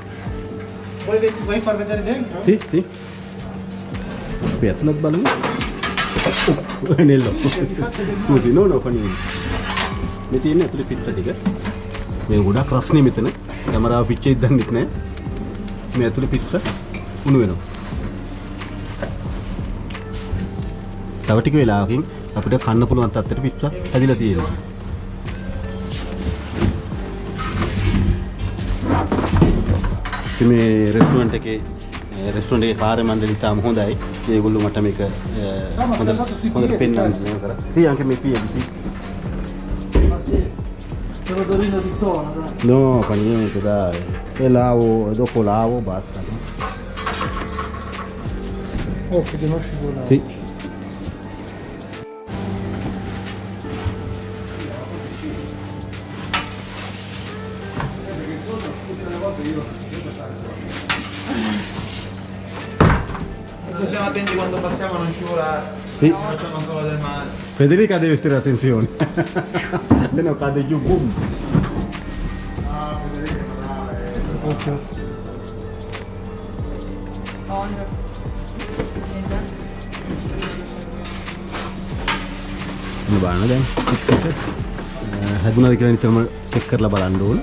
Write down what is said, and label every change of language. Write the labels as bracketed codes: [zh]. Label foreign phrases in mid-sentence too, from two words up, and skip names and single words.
[it] Vuoi far vedere dentro? Sì. [si] අපි ඇතුළත් බලමු. නෙල්ලෝ. [it] Scusi, no, [si] funny. මේ තියෙන ඇතුළේ පිට්සා ටික. මේ ගොඩක් රස්නේ මෙතන. කැමරාව පිච්චෙයි දන්නෙත් නෑ. මේ ඇතුළේ පිට්සා උණු වෙනවා. තව ටික වෙලාවකින් අපිට කන්න පුළුවන් තත්ත්වයට පිට්සා හැදිලා තියෙනවා. මේ රෙස්ටුරන්ට් එකේ කාර්ය මණ්ඩලය ඉතාම හොඳයි. ඒගොල්ලෝ මට මේක හොඳට පෙන්නන්න කරා. [it] Sì, anche mie figlie, sì. Ma sì. L'odorino di tonno, dai. No, fa niente, dai. E lavo, dopo lavo, basta. No? Oh, che devo scivolare. Sì. Stiamo attenti quando passiamo a non scivolare. Sì. Non facciamo ancora del male. Federica deve stare attenzione. Se no cade giù, boom. Ah, vedete che brava. Ok. [si] මේ බලන්න දැන් පිට්ස් එක හැදුනද කියලා නිතරම චෙක් කරලා බලන්න ඕන.